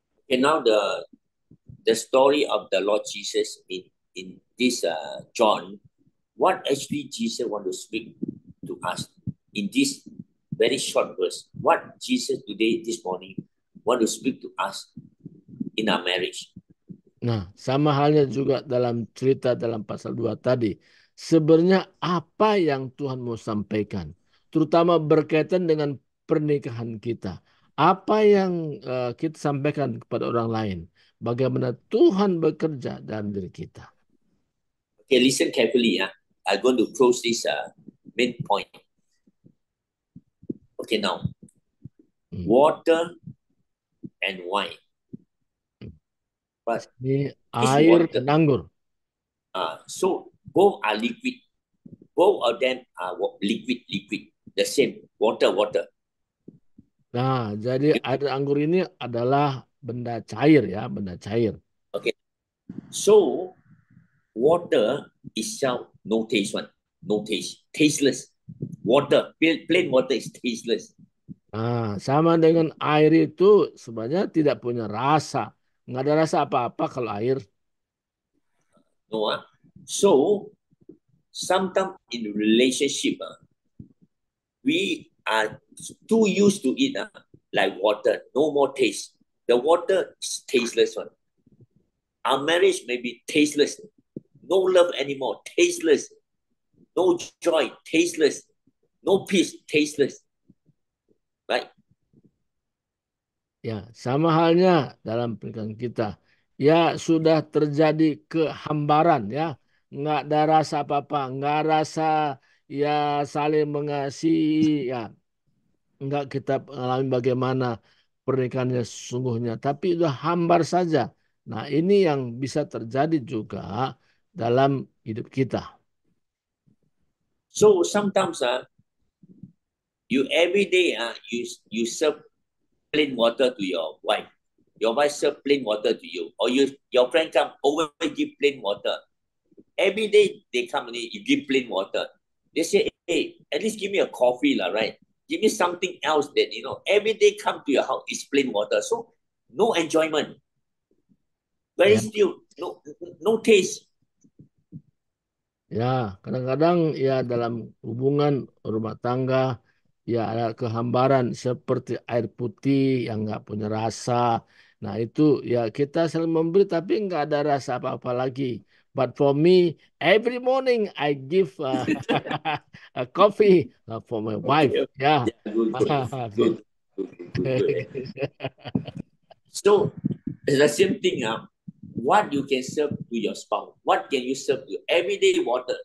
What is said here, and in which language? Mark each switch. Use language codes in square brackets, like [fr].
[en] And now the story of the Lord Jesus in this John, what actually Jesus want to speak to us in this very short verse. What Jesus today, this morning, want to speak to us in our marriage. [id] Nah, sama halnya juga dalam cerita dalam pasal 2 tadi. Sebenarnya apa yang Tuhan mau sampaikan, terutama berkaitan dengan pernikahan kita. Apa yang kita sampaikan kepada orang lain. Bagaimana Tuhan bekerja dalam diri kita. [en] Okay, listen carefully. I'm going to close this main point. Okay, now. Water and wine. But [id] ini air dan anggur. [en] So both are liquid. Both of them are liquid. The same. Water. [id] Nah, jadi air dan anggur ini adalah benda cair, ya, benda cair. [en] Okay. So water itself no taste one. No taste. Tasteless. Water. Plain water is tasteless. [id] Nah, sama dengan air itu sebenarnya tidak punya rasa. Nggak ada rasa apa-apa kalau air. [en] No. So sometimes in relationship, we are too used to it like water. No more taste. The water is tasteless one. Our marriage may be tasteless. No love anymore. Tasteless. No joy. Tasteless. No peace. Tasteless. Right? [id] Ya, sama halnya dalam pernikahan kita. Ya, sudah terjadi kehambaran, ya. Nggak ada rasa apa-apa, nggak rasa ya saling mengasihi, ya. Nggak kita alami bagaimana pernikahannya sesungguhnya, tapi sudah hambar saja. Nah, ini yang bisa terjadi juga dalam hidup kita. [en] So sometimes you every day you serve plain water to your wife. Your wife serve plain water to you, or your friend come over give plain water. Every day they come and you give plain water. They say, hey, at least give me a coffee, right? Give me something else that, every day come to your house is plain water. So no enjoyment. Very still, no taste. [id] Ya, kadang-kadang ya dalam hubungan rumah tangga ya ada kehambaran seperti air putih yang nggak punya rasa. Nah itu ya kita selalu memberi tapi nggak ada rasa apa-apa lagi. [en] But for me, every morning I give a coffee for my wife. Okay. Yeah. Good. So it's the same thing. What you can serve to your spouse? What can you serve to? Everyday water.